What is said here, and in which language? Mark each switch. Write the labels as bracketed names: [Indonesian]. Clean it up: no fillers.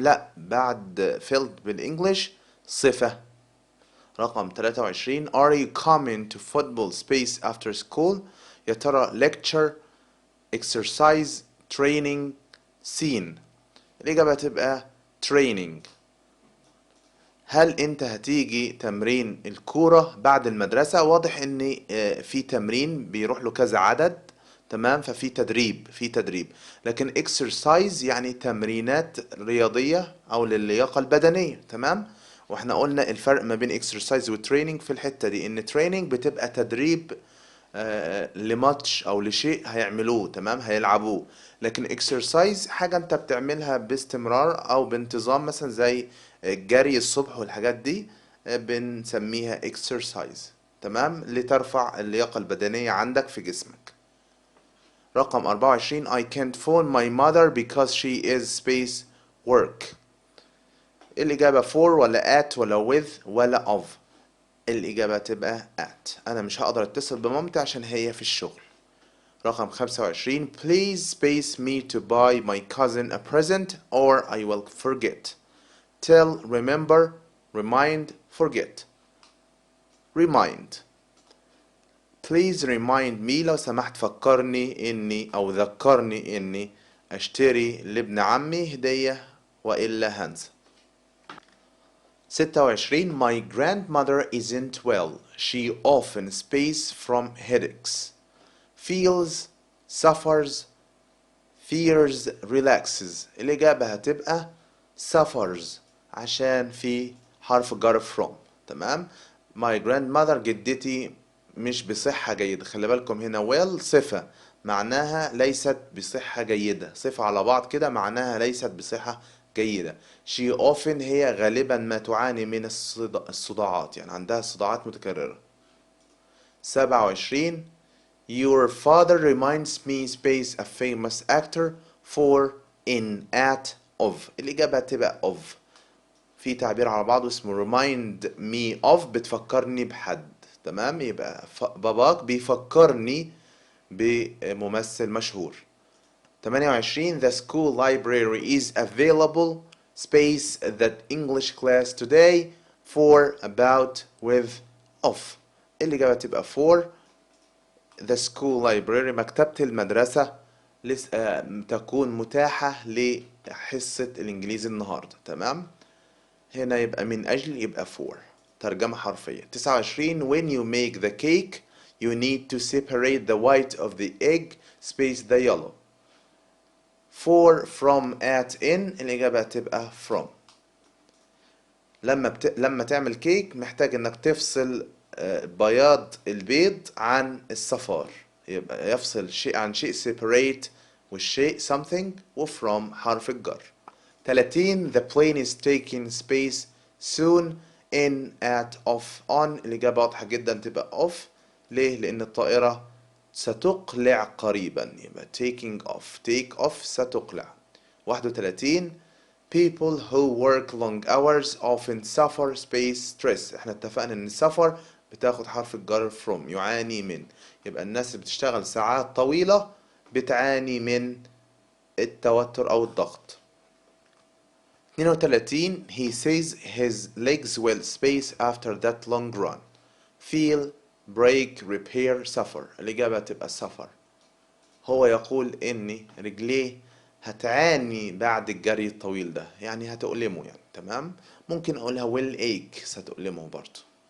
[Arabic] لا، بعد felt بالإنجليش صفة. [English] رقم 23 Are you coming to football space after school؟ [Arabic] يا ترى [English] lecture exercise training scene؟ [Arabic] الإجابة تبقى [English] training. [Arabic] هل انت هتيجي تمرين الكورة بعد المدرسة؟ واضح ان في تمرين بيروح له كذا عدد. تمام. ففي تدريب. لكن exercise يعني تمرينات رياضية او للياقة البدنية. تمام. واحنا قلنا الفرق ما بين exercise و training في الحتة دي، ان training بتبقى تدريب لماتش او لشيء هيعملوه. تمام. هيلعبوه. لكن exercise حاجة انت بتعملها باستمرار او بانتظام، مثلا زي الجري الصبح والحاجات دي بنسميها exercise. تمام. لترفع اللياقة البدنية عندك في جسمك. [English] رقم 24 I can't phone my mother because she is space work. [Arabic] الإجابة for ولا at ولا with ولا of؟ الإجابة تبقى at. أنا مش هقدر أتصل بمامتي عشان هي في الشغل. [English] رقم 25 Please space me to buy my cousin a present or I will forget. Tell remember remind forget. Remind. Please remind me [Arabic] لو سمحت فكرني إني أو ذكرني إني أشتري لابن عمي هدية وإلا هنسى. [English] 26 My grandmother isn't well. She often space from headaches. Feels suffers fears relaxes. [Arabic] الإجابة هتبقى suffers عشان في حرف جر from. تمام. [English] My grandmother [Arabic] جدتي مش بصحة جيدة. خلي بالكم هنا well صفة معناها ليست بصحة جيدة. صفة على بعض كده معناها ليست بصحة جيدة. [English] she often [Arabic] هي غالبا ما تعاني من الصداعات، يعني عندها صداعات متكررة. [English] 27 Your father reminds me space a famous actor for in at of. [Arabic] الإجابة تبقى of. في تعبير على بعضه اسمه [English] remind me of [Arabic] بتفكرني بحد. تمام. يبقى باباك بيفكرني بممثل مشهور. [English] 28 The school library is available space that English class today for about with of. [Arabic] الإجابة تبقى for [English] the school library [Arabic] مكتبة المدرسة تكون متاحة لحصة الإنجليزي النهاردة. تمام. هنا يبقى من أجل، يبقى for. ترجمة حرفية. [English] 29 When you make the cake you need to separate the white of the egg space the yellow. for from at in [Arabic] الإجابة تبقى [English] from. [Arabic] لما تعمل كيك محتاج انك تفصل بياض البيض عن الصفار. يبقى يفصل شيء عن شيء separate والشيء something وfrom حرف الجر. [English] 30 The plane is taking space soon in at off on [Arabic] الإجابة واضحة جدا تبقى [English] off. [Arabic] ليه؟ لأن الطائرة ستقلع قريبا. [English] يبقى taking off take off ستقلع. 31 People who work long hours often suffer space stress. [Arabic] احنا اتفقنا ان السفر بتاخد حرف الجر from يعاني من. يبقى الناس اللي بتشتغل ساعات طويلة بتعاني من التوتر او الضغط. [English] 32 He says his legs will space after that long run. Feel, break, repair, suffer. [Arabic] الإجابة تبقى suffer. هو يقول إن رجليه هتعاني بعد الجري الطويل ده، يعني هتؤلمه يعني. تمام. ممكن أقولها [English] will ache [Arabic] ستؤلمه برضه.